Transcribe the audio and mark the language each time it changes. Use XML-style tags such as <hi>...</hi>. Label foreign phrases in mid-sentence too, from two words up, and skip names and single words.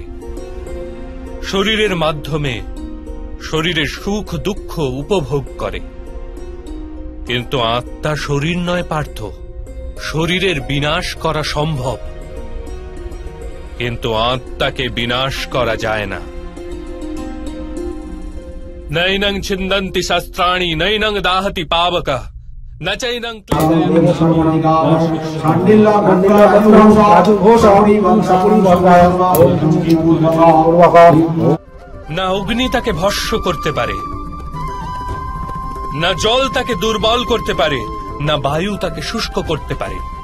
<bn>শরীরের মাধ্যমে শরীরের সুখ দুঃখ উপভোগ করে। কিন্তু আত্মা শরীর নয় পার্থ। শরীরের বিনাশ করা সম্ভব, কিন্তু আত্মাকে বিনাশ করা যায় না।</bn> <sa>নৈনং ছিন্দন্তি শস্ত্রাণি নৈনং দাহতি পাবকা न चैनं</sa> <bn>না অগ্নি তাকে ভস্ম করতে পারে, না জল তাকে দুর্বল করতে পারে, না বায়ু তাকে শুষ্ক করতে পারে।</bn>